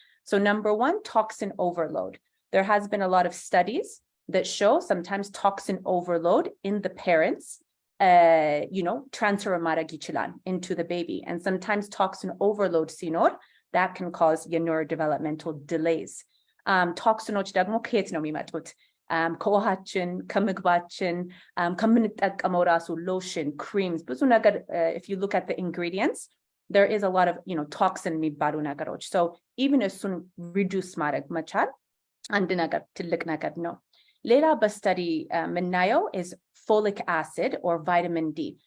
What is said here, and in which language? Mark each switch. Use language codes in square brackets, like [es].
[en] So number one, toxin overload. There has been a lot of studies that show sometimes toxin overload in the parents you know transfer [am] ማድረግ ይችላል [en] into the baby and sometimes toxin overload [am] ሲኖር [en] that can cause your neurodevelopmental delays. [am] Toxinoች ደግሞ ከየት ነው የሚመጡት? ከውሃችን ከምግባችን ከምንጠቀመው ራሱ [en] lotion, creams [am] ብዙ ነገር [en] if you look at the ingredients there is a lot of you know toxin [am] የሚባሉ ነገሮች [en] so even እሱን reduce [am] ማድረግ መቻል አንድ ነገር ትልቅ ነገር ነው. ሌላ በስተዲ የምናየው [en] is folic acid or vitamin D.